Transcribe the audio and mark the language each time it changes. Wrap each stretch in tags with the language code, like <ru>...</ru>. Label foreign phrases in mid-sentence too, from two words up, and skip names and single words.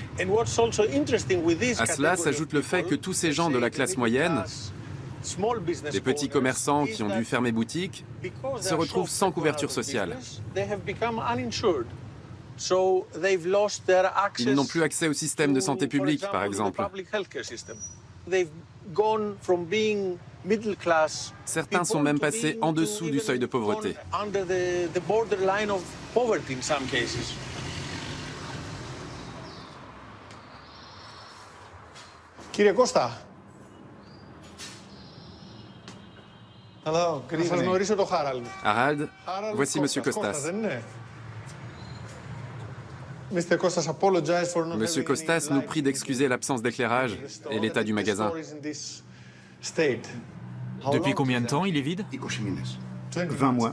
<fr>À cela s'ajoute le fait que tous ces gens de la classe moyenne, des petits commerçants qui ont dû fermer boutique, se retrouvent sans couverture sociale. Ils n'ont plus accès au système de santé publique, par exemple. Certains sont même passés en dessous du seuil de pauvreté.</fr> <el>Κύριε Κώστα. Να σας γνωρίσω το Χάραλντ.</el> <fr>Harald, voici Monsieur Costas. Monsieur Costas nous prie d'excuser l'absence d'éclairage et l'état du magasin. Depuis combien de temps il est vide? 20 mois.</fr>